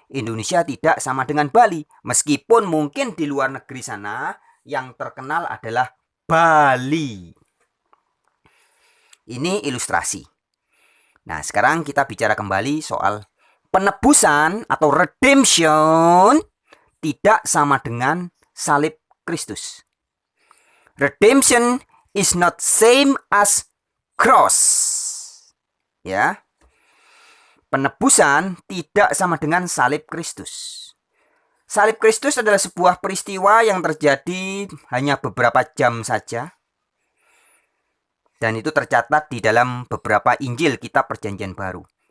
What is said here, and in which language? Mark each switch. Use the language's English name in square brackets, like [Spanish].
[Indonesian] Indonesia tidak sama dengan Bali. Meskipun mungkin di luar negeri sana yang terkenal adalah Bali. Ini ilustrasi. Nah, sekarang kita bicara kembali soal penebusan atau redemption tidak sama dengan salib Kristus. [English] Redemption is not same as cross. [Indonesian] Ya. Penebusan tidak sama dengan salib Kristus. Salib Kristus adalah sebuah peristiwa yang terjadi hanya beberapa jam saja. Dan itu tercatat di dalam beberapa Injil kitab Perjanjian Baru.